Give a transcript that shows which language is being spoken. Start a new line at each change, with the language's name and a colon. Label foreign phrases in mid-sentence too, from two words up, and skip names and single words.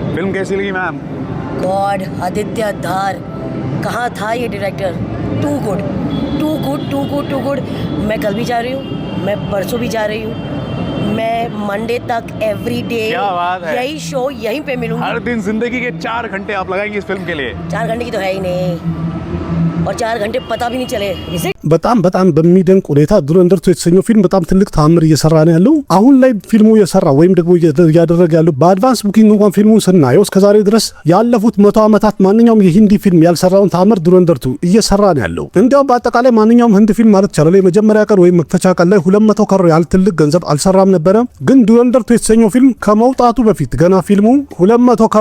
Hindi: फिल्म कैसी लगी मैम? गॉड, आदित्य धार, कहाँ था ये डायरेक्टर?
English: too good, too good, too good, too good.
Hindi: मैं कल भी जा रही हूँ, मैं परसों भी जा रही हूँ, मैं मंडे तक
English: every day
Hindi: यही शो यहीं पे मिलूंगी। हर दिन जिंदगी के 4 घंटे आप लगाएंगे इस फिल्म के लिए? 4 घंटे की तो है ही नहीं, और 4 घंटे पता भी नहीं चले।
Amharic: በጣም በሚደንቅ ሁኔታ ዱረንደር የተሰኘው ፊልም በጣም ትልቅ ታምር እየሰራ ነው ያለው። አሁን ላይ ፊልሙ እየሰራ ወይም ደግሞ እያደረገ ያለው
English: advance booking
Amharic: እንኳን ፊልሙን ስናየው እስከዛሬ ድረስ ያለፉት 100 ዓመታት ማንኛውም የሂንዲ ፊልም ያልሰራውን ታምር ዱረንደር እየሰራ ነው ያለው። እንዲያውም በአጠቃላይ ማንኛውም ህንድ ፊልም ማለት ይቻላል የመጀመሪያ ቀን ወይም መክፈቻ ቀን ላይ 200 ከሮ ያህል ትልቅ ገንዘብ አልሰራም ነበረ። ግን ዱረንደር የተሰኘው ፊልም ከመውጣቱ በፊት ገና ፊልሙ 200 ከሮ